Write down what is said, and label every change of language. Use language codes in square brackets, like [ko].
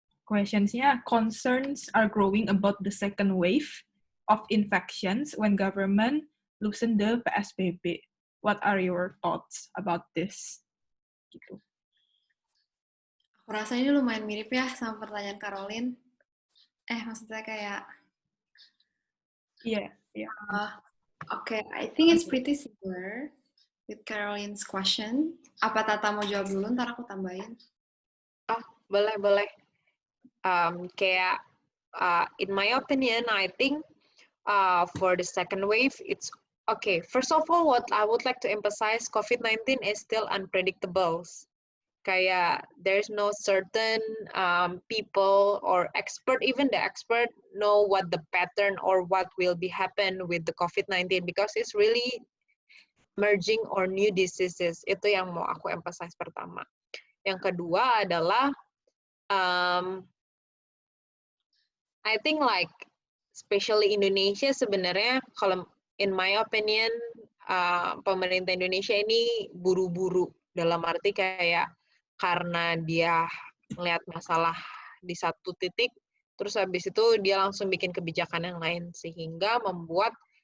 [en] Questionsnya, concerns are growing about the second wave of infections when government loosen the PSBB. What are your thoughts about this? [id] Gitu. Aku rasa ini lumayan mirip ya sama pertanyaan Caroline. Maksudnya kayak, Iya. [en] okay, I think it's pretty similar with Caroline's question. [id] Apa Tata mau jawab dulu, ntar aku tambahin. Oh, boleh. [en] Kayak, in my opinion, I think for the second wave, it's okay. First of all, what I would like to emphasize, COVID-19 is still unpredictable. Kayak there's no certain people or expert, even the expert know what the pattern or what will be happen with the COVID-19 because it's really merging or new diseases. [id] Itu yang mau aku emphasize pertama. Yang kedua adalah [en] I think like especially [id] Indonesia sebenarnya kalau [en] in my opinion [id] pemerintah Indonesia ini buru-buru dalam arti kayak karena dia melihat masalah di satu titik terus habis itu dia langsung bikin kebijakan yang lain sehingga membuat